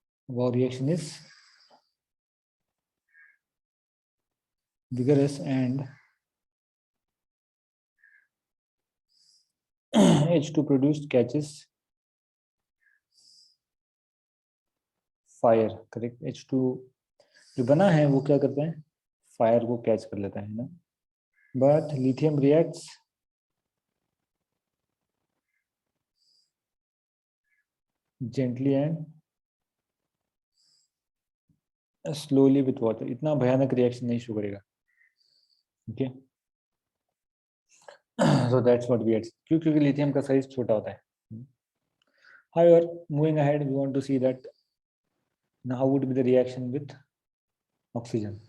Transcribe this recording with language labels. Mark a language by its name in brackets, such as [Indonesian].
[English] Our reaction is vigorous and H2 produced catches fire. Correct. [Hindi] H2 जो बना है वो क्या करता है? फायर को कैच कर लेता है ना. [English] But lithium reacts gently and slowly with water. [Hindi] इतना भयानक रिएक्शन नहीं शो करेगा. [English] Okay, so that's what we had. [Hindi] क्योंकि लिथियम का साइज छोटा होता है. [English] However, moving ahead, we want to see that now how would be the reaction with oxygen.